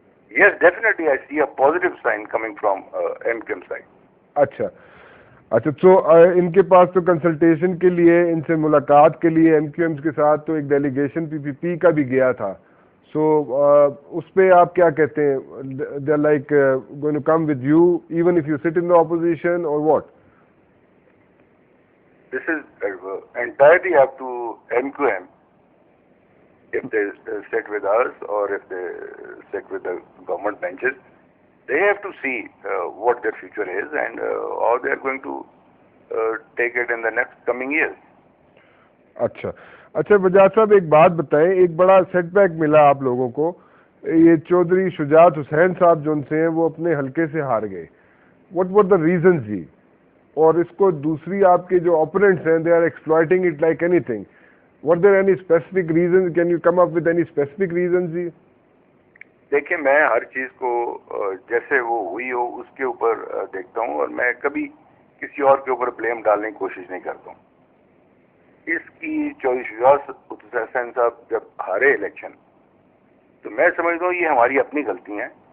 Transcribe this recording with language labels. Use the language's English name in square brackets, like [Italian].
[English] Yes, definitely I see a positive sign coming from MQM side. [Urdu] اچھا تو ان کے پاس تو کنسلٹیشن کے لیے، ان سے ملاقات کے لیے ایم کیو ایم کے ساتھ تو ایک ڈیلیگیشن پی پی پی کا بھی گیا تھا. [English] سو [Urdu] اس پہ آپ کیا کہتے ہیں؟ [English] They are like going to come with you even if you sit in the opposition or what? This is entirely up to MQM. If they sit with us or if they sit with the government benches, they have to see what their future is and how they are going to take it in the next coming years. [Urdu] اچھا وجاد صاحب ایک بات بتائیں، ایک بڑا set back ملا آپ لوگوں کو، یہ چودھری شجاعت حسین صاحب جو ان سے ہیں وہ اپنے حلقے سے ہار گئے. [English] what were the reasons [Urdu] جی؟ اور اس کو دوسری آپ کے جو اوپوننٹس ہیں [English] they are exploiting it like anything. Were there any specific reasons? Can you come up with any specific reasons جی؟ [Urdu] دیکھیں میں ہر چیز کو جیسے وہ ہوئی ہو اس کے اوپر دیکھتا ہوں، اور میں کبھی کسی اور کے اوپر بلیم ڈالنے کی کوشش نہیں کرتا ہوں. اس کی چوہدری شجاعت حسین صاحب جب ہارے الیکشن تو میں سمجھتا ہوں یہ ہماری اپنی غلطی ہیں.